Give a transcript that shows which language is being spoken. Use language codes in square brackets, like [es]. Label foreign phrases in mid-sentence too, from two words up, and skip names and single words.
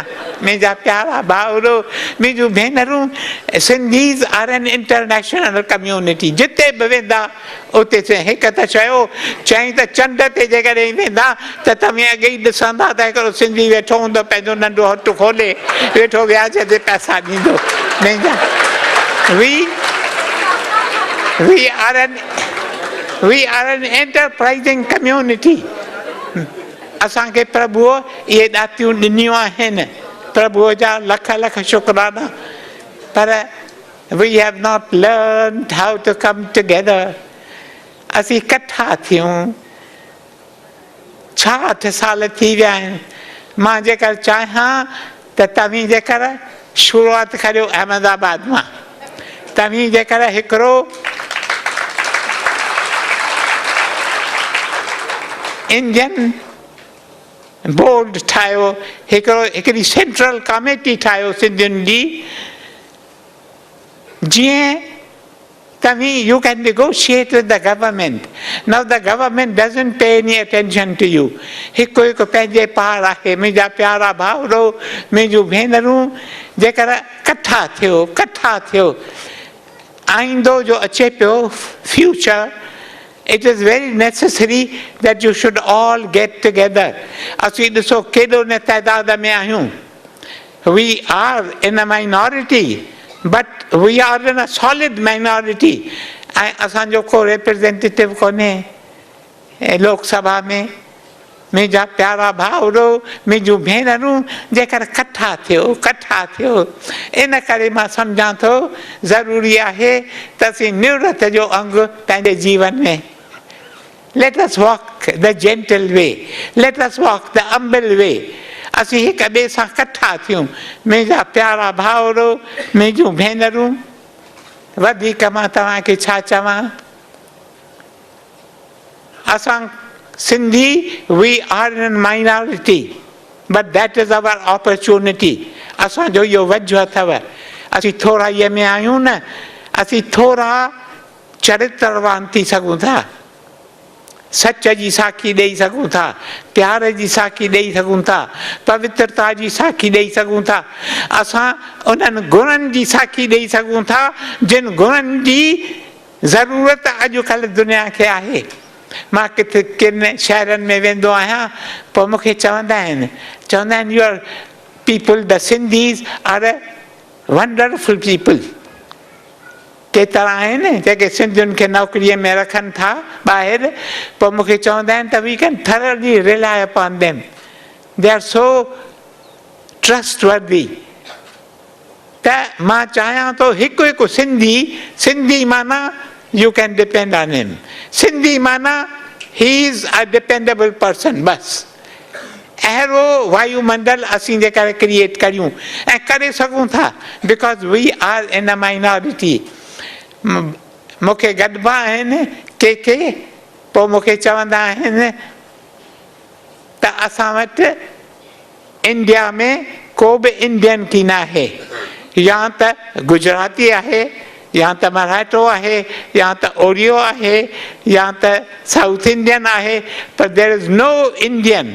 [sd] मुंहिंजा प्यारा भाउरो, मुंहिंजूं भेनरूं, [en] Sindhis are an international community. [sd] जिते बि वेंदा उते हिकु त चईं त चंड ते जेकॾहिं वेंदा त तव्हां अॻे ई ॾिसंदा त हिकिड़ो सिंधी वेठो हूंदो, पंहिंजो नंढो हथु खोले वेठो, व्याज ते पैसा ॾींदो। [en] we are an enterprising community. [sd] असांखे प्रभुअ इहे ॾातियूं ॾिनियूं आहिनि, प्रभुअ जा लख लख शुक्राना, पर [en] we have not learned how to come together. [sd] असीं कठा थियूं। 66 साल थी विया आहिनि। मां जेकर चाहियां त तव्हीं जेकर शुरूआत करियो अहमदाबाद मां, तव्हीं जेकर हिकिड़ो [en] Indian board [sd] ठाहियो, हिकिड़ी [en] central committee [sd] ठाहियो सिंधियुनि जी, जीअं तव्हीं [en] you can negotiate with the government. Now the government doesn't pay any attention to you. [sd] हिकु हिकु पंहिंजे पार आहे। मुंहिंजा प्यारा भाउरो, मुंहिंजूं भेनरूं, जेकर कठा थियो, आईंदो जो अचे पियो फ्यूचर, [en] it is very necessary that you should all get together. [sd] असीं ॾिसो केॾो न तइदाद में आहियूं। [en] We are in a minority, but we are in a solid minority. [sd] ऐं असांजो को रिप्रेजेंटेटिव कोन्हे लोकसभा में। मुंहिंजा प्यारा भाउरो, मुंहिंजूं भेनरूं, जेकर कठा थियो, इन करे मां सम्झां थो ज़रूरी आहे त असीं निवृत जो अंग पंहिंजे जीवन में, [en] let us walk the gentle way, let us walk the humble way. [sd] असीं हिक ॿिए सां कठा थियूं। मुंहिंजा प्यारा भाउरो, मुंहिंजूं भेनरूं, वधीक मां तव्हांखे छा चवां, असां सिंधी [en] we are in minority, but that is our opportunity. [sd] असांजो इहो वजु अथव। असीं थोरा इहे में आहियूं न, असीं थोरा चरित्रवान थी सघूं था, सच जी साखी ॾेई सघूं था, प्यार जी साखी ॾेई सघूं था, पवित्रता जी साखी ॾेई सघूं था, असां उन्हनि गुणनि जी साखी ॾेई सघूं था जिन गुणनि जी ज़रूरत अॼुकल्ह दुनिया खे आहे। मां किन शहरनि में वेंदो आहियां, पोइ मूंखे चवंदा आहिनि [en] Your people the Sindhis are a wonderful people. [sd] केतिरा आहिनि जेके सिंधियुनि खे नौकरीअ में रखनि था ॿाहिरि, पोइ मूंखे चवंदा आहिनि त [en] we can thoroughly rely upon them, they are so trustworthy। [sd] त मां चाहियां थो हिकु हिकु सिंधी माना [en] you can depend on him, [sd] सिंधी माना [en] he is a dependable person। [sd] बस अहिड़ो वायुमंडल असीं जेकर क्रिएट करियूं ऐं करे सघूं था, [en] because we are in a minority। [sd] मूंखे गॾिबा आहिनि के पोइ मूंखे चवंदा आहिनि त असां वटि इंडिया में को बि इंडियन की न आहे, या त गुजराती आहे, या त मराठो आहे, या त ओडियो आहे, या त [en] South Indian [sd] आहे, पर [en] There is no Indian.